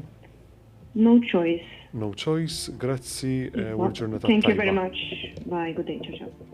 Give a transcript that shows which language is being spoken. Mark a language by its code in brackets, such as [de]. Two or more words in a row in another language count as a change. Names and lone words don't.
[en] No choice. No choice, [mt] grazzi u l-ġurnata tajba. [en] Thank you very much. Bye, good day, [mt] ciao, ciao.